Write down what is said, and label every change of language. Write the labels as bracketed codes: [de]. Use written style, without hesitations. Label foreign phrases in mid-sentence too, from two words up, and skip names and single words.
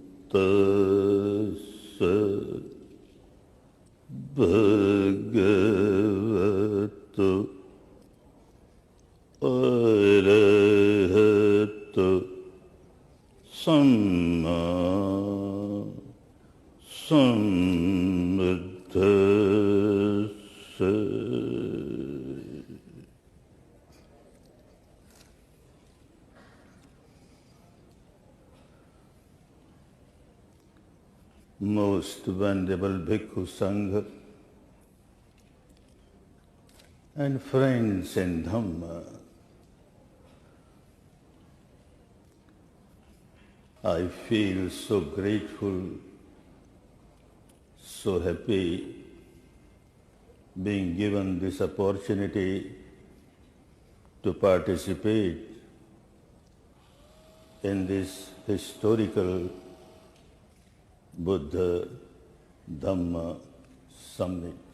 [pi] tassa bhagavato arahato samma sambuddhassa. [en] Most Venerable [pi] Bhikkhu Sangha [en] and friends in Dhamma, I feel so grateful, so happy being given this opportunity to participate in this historical Buddha Dhamma Summit.